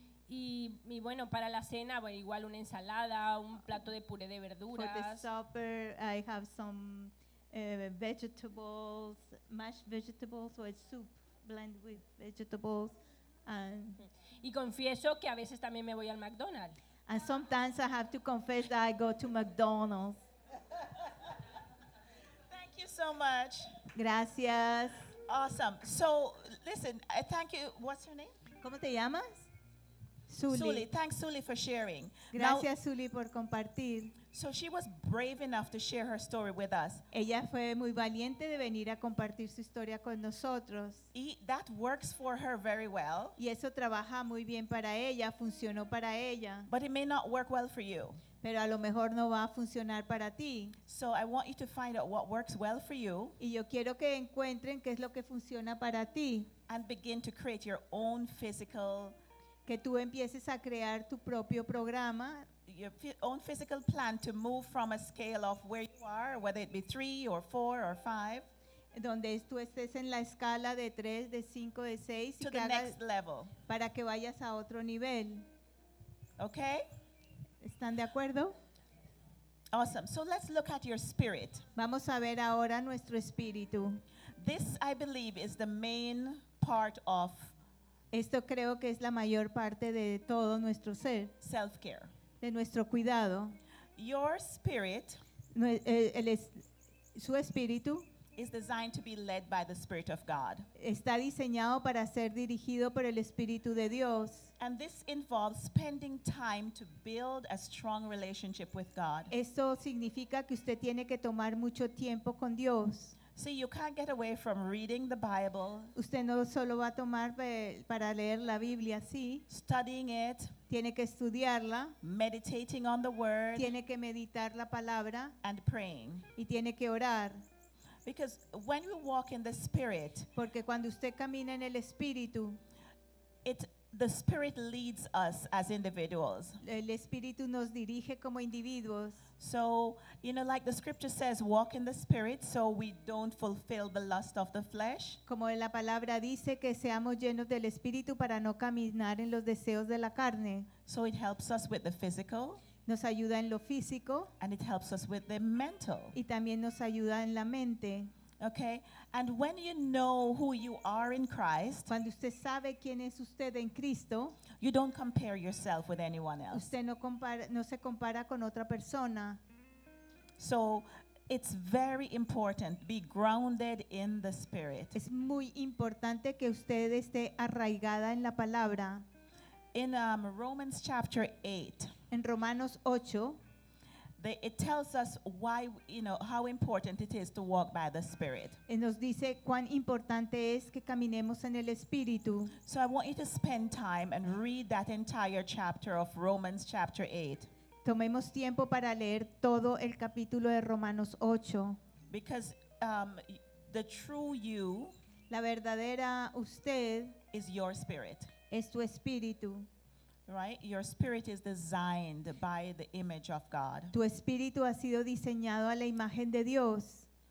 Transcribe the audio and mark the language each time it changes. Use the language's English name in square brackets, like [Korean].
[Spanish] Y bueno, para la cena, bueno, igual una ensalada, un plato de puré de verduras. [English] For the supper, I have some vegetables, mashed vegetables, or a soup blend with vegetables. And [Spanish] y confieso que a veces también me voy al McDonald's. [English] And sometimes I have to confess that I go to McDonald's. Thank you so much. [Spanish] Gracias. [English] Awesome. So, listen, thank you. What's your name? [Spanish] ¿Cómo te llamas? Suli. [English] Thanks, Suli, for sharing. [Spanish] Gracias, Suli, por compartir. [English] So she was brave enough to share her story with us. [Spanish] Ella fue muy valiente de venir a compartir su historia con nosotros. [English] Y that works for her very well. [Spanish] Y eso trabaja muy bien para ella, funcionó para ella. [English] But it may not work well for you. [Spanish] Pero a lo mejor no va a funcionar para ti. [English] So I want you to find out what works well for you. [Spanish] Y yo quiero que encuentren qué es lo que funciona para ti. [English] And begin to create your own physical. [Spanish] Que tú empieces a crear tu propio programa. [English] Your own physical plan to move from a scale of where you are, whether it be 3 or 4 or 5, [Spanish] donde tú estés en la escala de 3, de 5, de 6, [English] to the next level, [Spanish] para que vayas a otro nivel. [English] Okay, [Spanish] ¿están de acuerdo? [English] Awesome. So let's look at your spirit. [Spanish] Vamos a ver ahora nuestro espíritu. [English] This, I believe, is the main part of. [Spanish] Esto creo que es la mayor parte de todo nuestro ser. [English] Self care. [Spanish] De nuestro cuidado. [English] Your spirit, [Spanish] su espíritu, [English] is designed to be led by the Spirit of God. [Spanish] Está diseñado para ser dirigido por el Espíritu de Dios. [English] And this involves spending time to build a strong relationship with God. [Spanish] Esto significa que usted tiene que tomar mucho tiempo con Dios. [English] So you can't get away from reading the Bible. [Spanish] Usted no solo va a tomar para leer la Biblia, sí. [English] Studying it. [Spanish] Tiene que estudiarla. [English] Meditating on the word. [Spanish] Tiene que meditar la palabra. [English] And praying. [Spanish] Y tiene que orar. [English] Because when you walk in the Spirit. [Spanish] Porque cuando usted camina en el Espíritu. [English] It The Spirit leads us as individuals. [Spanish] El Espíritu nos dirige como individuos. [English] So, you know, like the scripture says, walk in the Spirit so we don't fulfill the lust of the flesh. [Spanish] Como la palabra dice, que seamos llenos del Espíritu para no caminar en los deseos de la carne. [English] So it helps us with the physical. [Spanish] Nos ayuda en lo físico. [English] And it helps us with the mental. [Spanish] Y también nos ayuda en la mente. [English] Okay, and when you know who you are in Christ, [Spanish] cuando usted sabe quién es usted en Cristo, [English] you don't compare yourself with anyone else. [Spanish] Usted no se compara con otra persona. [English] So it's very important, be grounded in the Spirit. [Spanish] Es muy importante que usted esté arraigada en la palabra. [English] In Romans chapter 8. [Spanish] En Romanos 8. [English] It tells us why, you know, how important it is to walk by the Spirit. [Spanish] Y nos dice cuán importante es que caminemos en el Espíritu. [English] So I want you to spend time and read that entire chapter of Romans chapter 8. [Spanish] Tomemos tiempo para leer todo el capítulo de Romanos 8. [English] Because the true you, [Spanish] la verdadera usted, [English] is your spirit. [Spanish] Es tu espíritu. [English] Right, your spirit is designed by the image of God. [Spanish] Tu espíritu ha sido diseñado a la imagen de Dios.